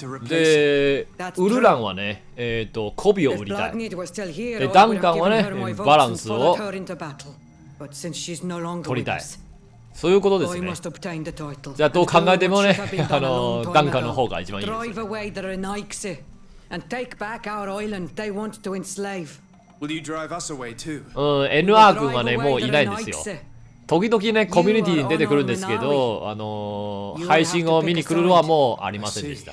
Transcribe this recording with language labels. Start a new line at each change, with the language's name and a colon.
Japanese: で、ウルランはね、コビを売りたい。で、ダンカンはね、バランスを取りたい。そういうことですね。じゃあどう考えてもね、ダンカンの方が一番いいですよ。
English: And take back our island they want to enslave. Will you drive us away too?
Japanese: NR 君はね、もういないんですよ。時々ね、コミュニティに出てくるんですけど、配信を見に来るのはもうありませんでした。